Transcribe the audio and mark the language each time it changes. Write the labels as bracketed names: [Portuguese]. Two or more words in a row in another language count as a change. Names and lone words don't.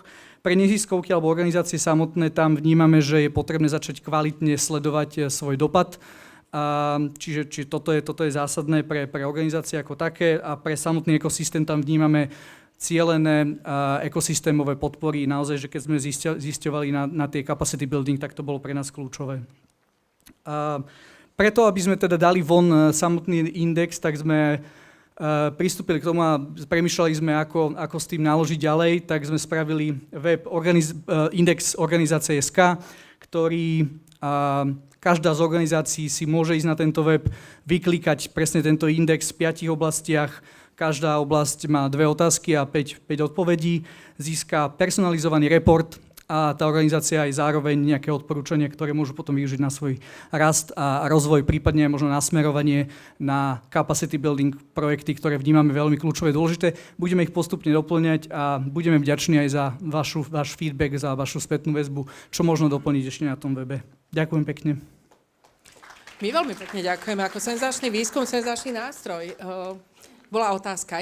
[Slovak] Pre neziskovky alebo organizácie samotné tam vnímame, že je potrebné začať kvalitne sledovať svoj dopad. Čiže toto je zásadné pre organizácie ako také a pre samotný ekosystém tam vnímame cielené ekosystémové podpory. Naozaj, že keď sme zisťovali na tie [English] capacity building, [Slovak] tak to bolo pre nás kľúčové. Preto, aby sme teda dali von samotný index, tak sme pristúpili k tomu a premýšľali sme, ako s tým naložiť ďalej, tak sme spravili web index organizácie.sk, ktorý každá z organizácií si môže ísť na tento web, vyklikať presne tento index v 5 oblastiach. Každá oblasť má 2 otázky a 5 odpovedí. Získa personalizovaný report a tá organizácia aj zároveň nejaké odporúčania, ktoré môžu potom využiť na svoj rast a rozvoj, prípadne aj možno nasmerovanie na [English] capacity building [Slovak] projekty, ktoré vnímame veľmi kľúčové, dôležité. Budeme ich postupne doplňať a budeme vďační aj za váš feedback, za vašu spätnú väzbu, čo možno doplniť ešte na tom webe. Ďakujem pekne. My veľmi pekne ďakujeme. Ako senzačný výskum, senzačný nástroj. Bola otázka.